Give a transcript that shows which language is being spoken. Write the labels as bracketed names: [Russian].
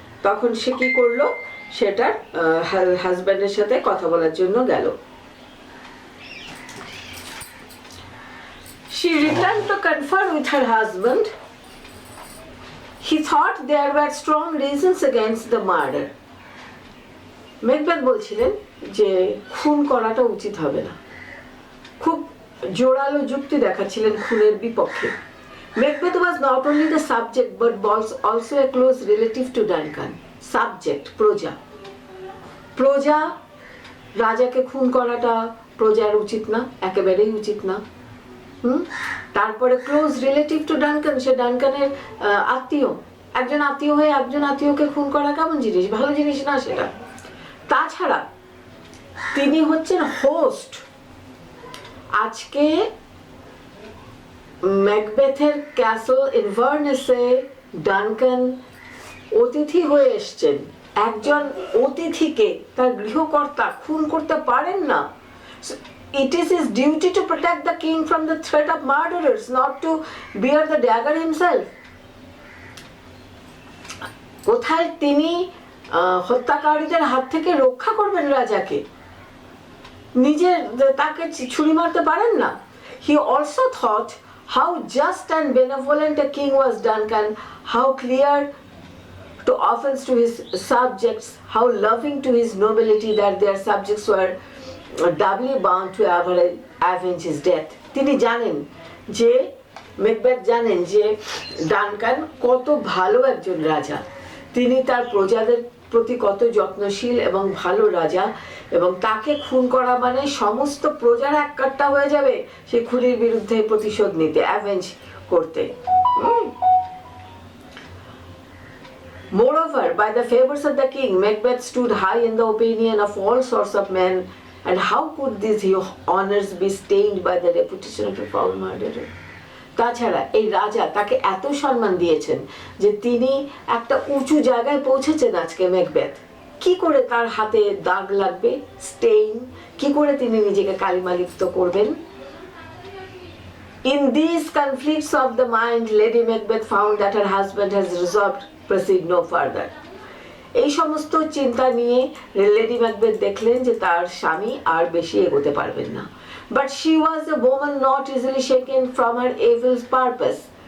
[Bangla] তখন সে কি করলো, সেটার হাজব্যান্ডের সাথে কথা বলার জন্য গেল। [English] She returned to confer with her husband. He thought there were strong reasons against the murder. [Bangla] Macbeth বলছিলেন যে খুন করাটা উচিত হবে না, খুব জোরালো যুক্তি দেখাচ্ছিলেন খুনের বিপক্ষে। [English] Macbeth was not only the subject but was also a close relative to Duncan. [Bangla] Subject, প্রজা, প্রজা, রাজাকে খুন করাটা প্রজার উচিত না, একেবারেই উচিত না। তারপরে [English] close relative to Duncan, [Bangla] সে ডানকানের আত্মীয়, একজন আত্মীয় হয়ে একজন আত্মীয়কে খুন করা কেমন জিনিস, ভালো জিনিস না সেটা। তাছাড়া তিনি হচ্ছেন হোস্ট। আজকে ম্যাকবেথের ক্যাসল ইনভারনেসে ডানকান অতিথি হয়ে এসছেন। একজন অতিথিকে তার গৃহকর্তা খুন করতে পারেন না। [English] It is his duty to protect the king from the threat of murderers, not to bear the dagger himself. [Bangla] কোথায় তিনি হত্যাকারীদের হাত থেকে রক্ষা করবেন রাজাকে, নিজে তাকে ছুরি মারতে পারেন না। [English] He also thought how just and benevolent a king was Duncan, how clear to offense to his subjects, how loving to his nobility that their subjects were doubly bound to avenge his death. [Bangla] তিনি জানেন যে, Macbeth জানেন যে Duncan কত ভালো একজন রাজা, তিনি তার প্রজাদের প্রতি কত যত্নশীল এবং ভালো রাজা, এবং তাকে খুন করা মানে সমস্ত প্রজার এককাট্টা হয়ে যাবে সেই খুনির বিরুদ্ধে প্রতিশোধ নিতে, অ্যাভেঞ্জ করতে। [English] Moreover, by the favors of the king, Macbeth stood high in the opinion of all sorts of men, and how could these honors be stained by the reputation of a foul murderer? [Bangla] তাছাড়া এই রাজা তাকে এত সম্মান দিয়েছেন যে তিনি একটা উঁচু জায়গায় পৌঁছেছেন আজকে। ম্যাকবেথ কি করে তার হাতে দাগ লাগবে, স্টেইন, কি করে তিনি নিজেকে কালিমালিপ্ত করবেন? [English] In these conflicts of the mind, Lady Macbeth found that her husband has resolved to proceed no further. [Bangla] এই সমস্ত চিন্তা নিয়ে লেডি ম্যাকবেথ দেখলেন যে তার স্বামী আর বেশি এগোতে পারবেন না। [English] But she was a woman not easily shaken from her evil purpose.